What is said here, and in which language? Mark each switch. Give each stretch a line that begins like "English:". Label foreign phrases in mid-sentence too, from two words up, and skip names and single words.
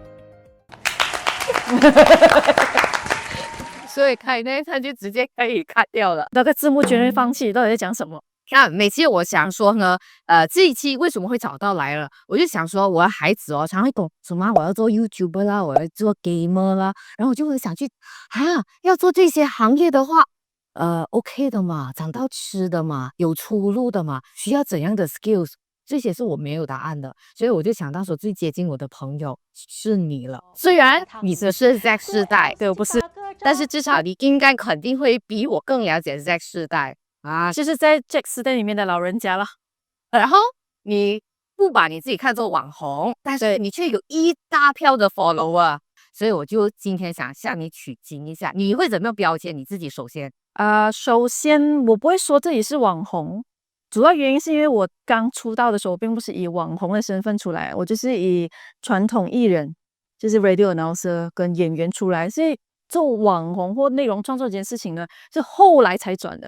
Chinese: 所以看那一餐就直接可以cut掉了，那個字幕絕對放棄，到底在講什麼？每期我想說呢，這一期為什麼會找到來了？我就想說，我的孩子哦，常會講什麼我要做 YouTuber 啦，我要做 gamer 啦，然後我就會想去要做這些行業的話 ，OK 的嘛，長到吃的嘛，有出路的嘛，需要怎樣的 skills？這些是我沒有答案的，所以我就想到說，最接近我的朋友是你了。雖然你不是 Z 世代，對，我不是，但是至少你應該肯定會比我更了解 Z 世代。就是在 Jack 世代裡面的老人家了。然後你不把你自己看作網紅，但是你卻有一大票的 follower，所以我就今天想向你取經一下，你會怎麼樣標籤你自己？首先我不會說自己是網紅，主要原因是因為我剛出道的時候，我並不是以網紅的身份出來，我就是以傳統藝人，就是
English: radio announcer
Chinese: 跟演員出來，所以做網紅或內容創作這件事情呢，是後來才轉的。